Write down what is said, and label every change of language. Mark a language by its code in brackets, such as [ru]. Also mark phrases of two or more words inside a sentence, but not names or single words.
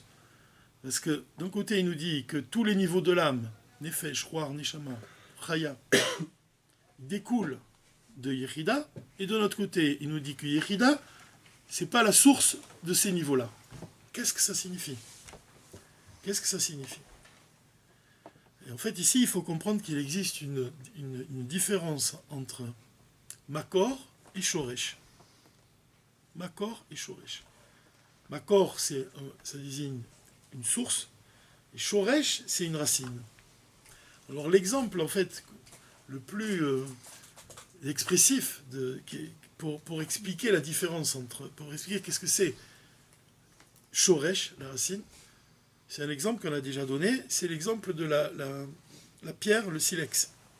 [fr] Parce que d'un côté, il nous dit que tous les niveaux de l'âme, [he] נפש, רוח, נשמה, חיה, [fr] découlent de Yechida, et de l'autre côté, il nous dit que Yechida, c'est pas la source de ces niveaux-là. Qu'est-ce que ça signifie? Qu'est-ce que ça signifie? Et en fait, ici, il faut comprendre qu'il existe une différence entre Makor et Shoresh. Makor et Shoresh. Makor, ça désigne une source, et Shoresh, c'est une racine. Alors l'exemple, en fait, le plus expressif pour expliquer la différence pour expliquer qu'est-ce que c'est Shoresh, la racine, c'est un exemple qu'on a déjà donné, c'est l'exemple de la pierre, le silex.